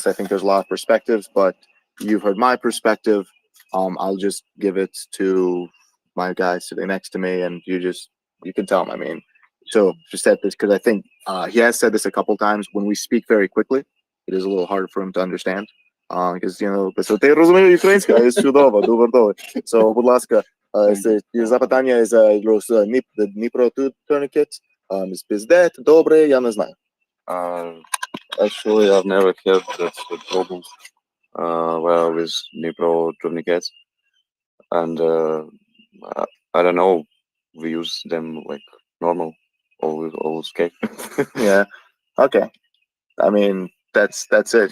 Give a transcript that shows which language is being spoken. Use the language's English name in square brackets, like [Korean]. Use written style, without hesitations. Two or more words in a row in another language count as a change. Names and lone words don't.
[English] I think there's a lot of perspectives, but you've heard my perspective. I'll just give it to my guy sitting next to me, and you can tell him. I mean, so just said this because I think he has said this a couple times. When we speak very quickly, it is a little harder for him to understand. Because, you know, [Ukrainian] ти розумієш українська, є чудово, дуже добре. So, будь ласка, запитання за Dnipro tourniquet. [English] Is that [Ukrainian] добре? Я не знаю. [English] Actually, I've never had that problems well with Dnipro tourniquets, and I don't know. We use them like normal, always okay. Yeah. Okay. I mean, that's it.